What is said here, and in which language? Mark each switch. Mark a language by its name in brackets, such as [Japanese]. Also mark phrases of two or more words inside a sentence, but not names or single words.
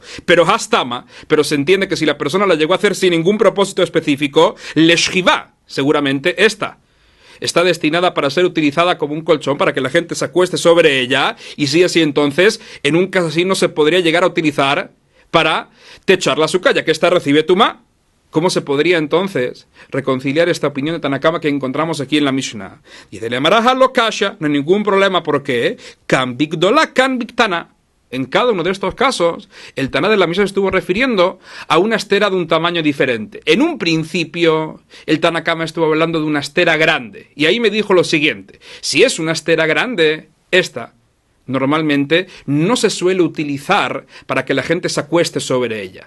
[Spanish] Pero hastama, pero se entiende que si la persona la llegó a hacer sin ningún propósito específico, leshjiva, seguramente esta está destinada para ser utilizada como un colchón para que la gente se acueste sobre ella, y si así entonces, en un caso así no se podría llegar a utilizar para techar la azúcar, ya que esta recibe tumá. ¿Cómo se podría entonces reconciliar esta opinión de Tanakama que encontramos aquí en la Mishnah? Y [Aramaic] de Lemaraja lo kasha, [Spanish] no hay ningún problema porque [Aramaic] kan bigdola kan bigtana. [Spanish] En cada uno de estos casos, el Taná de la Mishnah estuvo refiriendo a una estera de un tamaño diferente. En un principio, el Tanakama estuvo hablando de una estera grande. Y ahí me dijo lo siguiente: si es una estera grande, esta normalmente no se suele utilizar para que la gente se acueste sobre ella.